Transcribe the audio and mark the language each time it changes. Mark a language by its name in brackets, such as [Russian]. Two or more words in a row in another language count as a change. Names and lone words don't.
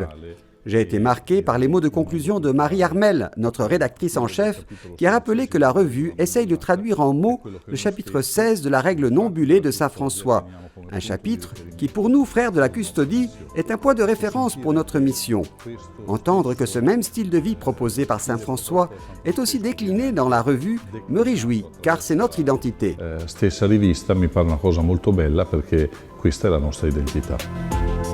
[French] J'ai été marqué par les mots de conclusion de Marie Armel, notre rédactrice en chef, qui a rappelé que la revue essaye de traduire en mots le chapitre 16 de la règle non bulée de saint François. Un chapitre qui, pour nous, frères de la custodie, est un point de référence pour notre mission. Entendre que ce même style de vie proposé par saint François est aussi décliné dans la revue me réjouit, car c'est notre identité. [Italian] Stessa rivista mi pare una cosa molto bella perché questa è la nostra identità.